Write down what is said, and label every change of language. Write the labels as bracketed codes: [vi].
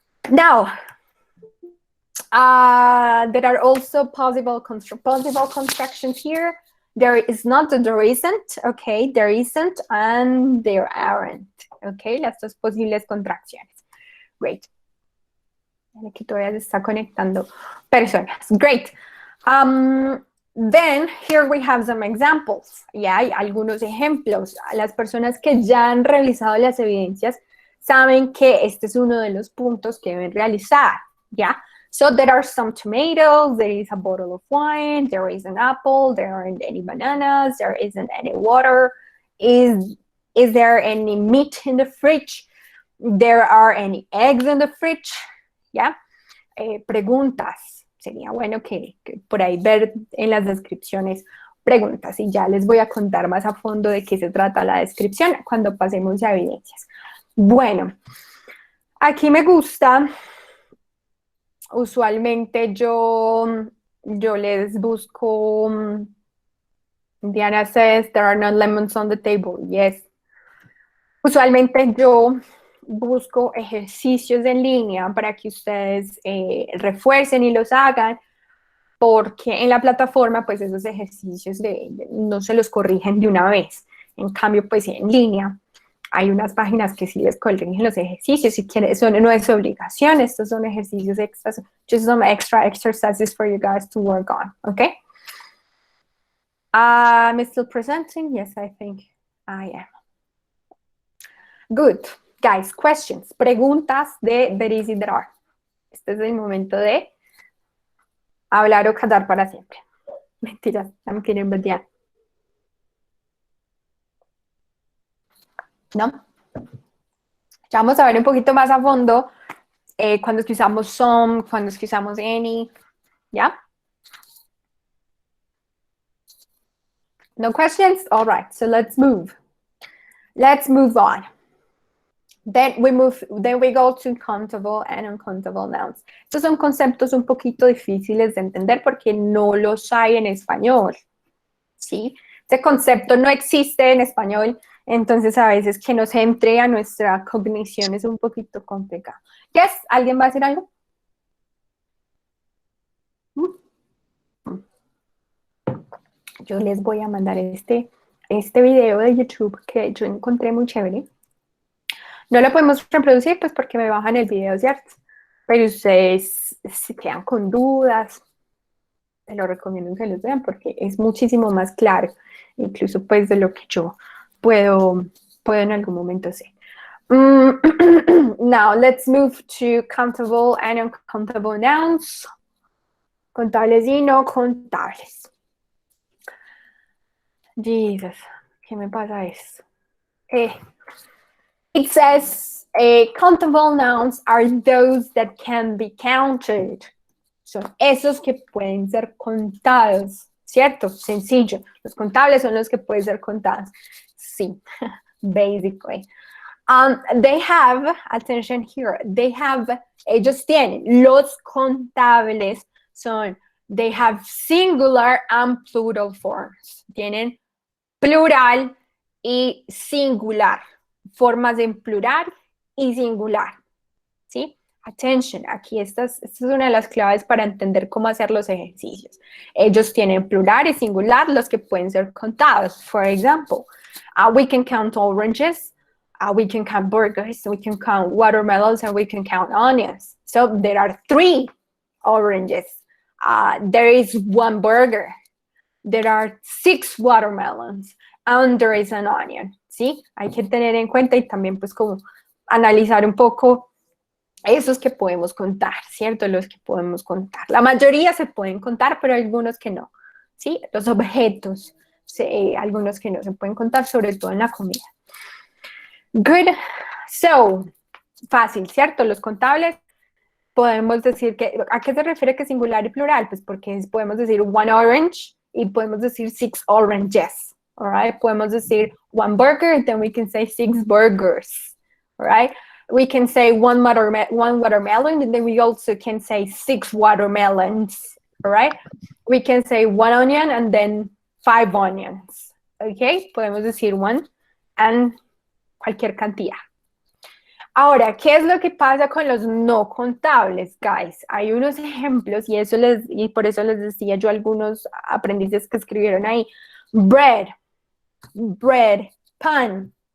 [en] Now, there are also possible constructions here. There is not, there isn't, okay, there isn't, and there aren't, okay, [es] las dos posibles contracciones. [en] Great. [es] Aquí todavía se está conectando personas. [en] Great. Then, here we have some examples. [es] Ya hay algunos ejemplos. Las personas que ya han realizado las evidencias saben que este es uno de los puntos que deben realizar, ¿ya? [en] So there are some tomatoes, there is a bottle of wine, there is an apple, there aren't any bananas, there isn't any water. Is there any meat in the fridge? There are any eggs in the fridge? [es] ¿Ya? Preguntas. Sería bueno que por ahí ver en las descripciones preguntas y ya les voy a contar más a fondo de qué se trata la descripción cuando pasemos a evidencias. Bueno, aquí me gusta, usualmente yo les busco, [en] Diana says, there are no lemons on the table, yes. [es] Usualmente yo busco ejercicios en línea para que ustedes refuercen y los hagan, porque en la plataforma pues esos ejercicios no se los corrigen de una vez. En cambio pues en línea hay unas páginas que sí les corrigen los ejercicios, si quieren, eso no es obligación, estos son ejercicios extras, [en] just some extra exercises for you guys to work on, okay? I'm still presenting, yes I think I am. Good, guys, questions, [es] preguntas de [en] there is y there are. [es] Este es el momento de hablar o callar para siempre. Mentiras, [en] I'm kidding, but yeah. [es] ¿No? Ya vamos a ver un poquito más a fondo cuando es que usamos some, cuando es que usamos any, ¿ya? [en] No questions? All right, so let's move. Let's move on. Then we go to countable and uncountable nouns. [es] Estos son conceptos un poquito difíciles de entender porque no los hay en español, ¿sí? Este concepto no existe en español, entonces a veces que nos entre a nuestra cognición es un poquito complicado. Yes, ¿alguien va a decir algo? Yo les voy a mandar este video de YouTube que yo encontré muy chévere. No lo podemos reproducir pues porque me bajan el video, ¿cierto? Pero ustedes si quedan con dudas, te lo recomiendo que los vean porque es muchísimo más claro, incluso pues de lo que yo puedo en algún momento hacer. [en] Now, let's move to countable and uncountable nouns. [es] Contables y no contables. [en] Jesus, [es] ¿qué me pasa esto? [en] It says, countable nouns are those that can be counted. [es] Son esos que pueden ser contados, ¿cierto? Sencillo. Los contables son los que pueden ser contados. [en] Sí, basically. They have, attention here, [es] ellos tienen, los contables son, [en] they have singular and plural forms. [es] Tienen plural y singular. Formas en plural y singular, ¿sí? Attention, aquí esta es una de las claves para entender cómo hacer los ejercicios. Ellos tienen plural y singular, los que pueden ser contados. [en] For example, we can count oranges, we can count burgers, we can count watermelons, and we can count onions. So there are 3 oranges. There is 1 burger. There are 6 watermelons, and there is an onion. [es] ¿Sí? Hay que tener en cuenta y también pues como analizar un poco esos que podemos contar, ¿cierto? Los que podemos contar. La mayoría se pueden contar, pero algunos que no, ¿sí? Los objetos, algunos que no se pueden contar, sobre todo en la comida. Good. So, fácil, ¿cierto? Los contables podemos decir que, ¿a qué se refiere que singular y plural? Pues porque podemos decir 1 orange y podemos decir 6 oranges. [en] All right, [es] podemos decir [en] 1 burger, then we can say 6 burgers. All right, we can say 1 watermelon, and then we also can say 6 watermelons. All right, we can say 1 onion and then 5 onions. [es] Okay, podemos decir 1 and cualquier cantidad. Ahora, ¿qué es lo que pasa con los no contables, guys? Hay unos ejemplos y por eso les decía yo a algunos aprendices que escribieron ahí. [en] Bread, pan.